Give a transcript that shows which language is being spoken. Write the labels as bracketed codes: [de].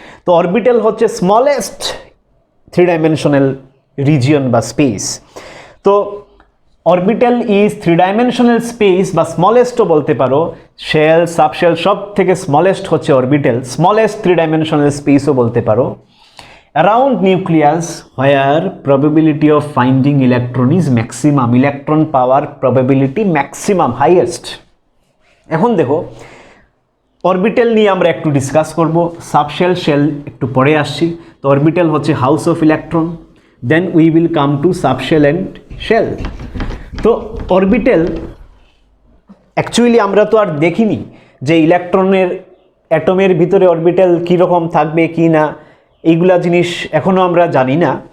[bn] তো অরবিটাল হচ্ছে smallest three dimensional region বা স্পেস। তো orbital is three dimensional space বা স্মলেস্টও বলতে পারো। শেল, সাবশেল সব থেকে স্মলেস্ট হচ্ছে অরবিটাল, স্মলেস্ট থ্রি ডাইমেনশনাল স্পেসও বলতে পারো। [en] Around nucleus where probability of finding electron is maximum, electron power probability maximum, highest. [bn] এখন দেখো অরবিটাল নিয়ে আমরা একটু ডিসকাস করব, সাবশেল শেল একটু পরে আসছি। তো অরবিটাল হচ্ছে house of electron, [en] Then we will come to subshell and shell. [bn] তো অরবিটাল অ্যাকচুয়ালি আমরা তো আর দেখিনি যে ইলেকট্রনের অ্যাটমের ভিতরে অরবিটাল কীরকম থাকবে কি না, এইগুলা জিনিস এখনও আমরা জানি না।